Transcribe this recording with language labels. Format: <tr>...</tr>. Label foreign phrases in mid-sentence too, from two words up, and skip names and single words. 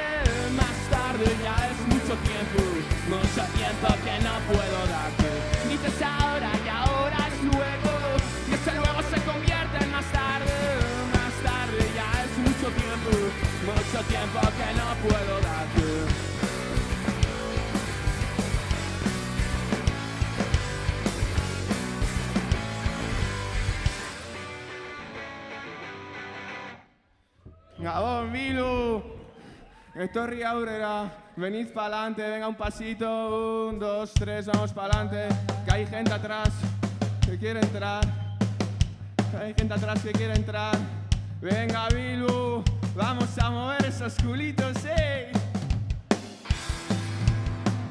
<es>Más tarde ya es mucho tiempo que no puedo darte. Dices ahora y ahora es luego, y ese luego se convierte en más tarde. Más tarde ya es mucho tiempo que no puedo darte.</es> <eu>Gabón, Milu, etorri aurrera,</eu> <es>venid pa'lante, venga un pasito, 1, 2, 3, vamos pa'lante, que hay gente atrás que quiere entrar, venga Milu, vamos a mover esos culitos,</es>